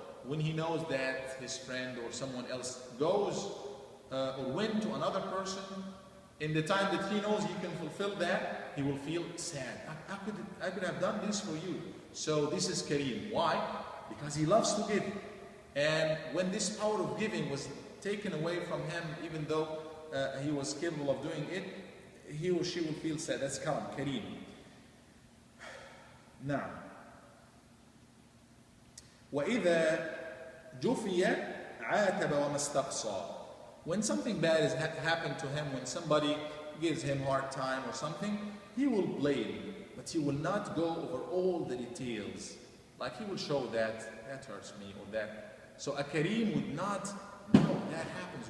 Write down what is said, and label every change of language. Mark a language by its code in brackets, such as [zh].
[en] when he knows that his friend or someone else goes or went to another person, in the time that he knows he can fulfill that, he will feel sad. I could have done this for you. So this is Kareem. Why? Because he loves to give. And when this power of giving was taken away from him, even though he was capable of doing it, he or she will feel sad. That's Kareem. [ar] Now, وَإِذَا جُفِيَ عَاتَبَ وَمَا اسْتَقْصَى. [en] When something bad has happened to him, when somebody gives him a hard time or something, he will blame, but he will not go over all the details. Like he will show that hurts me or that. So a Kareem would not, no, that happens.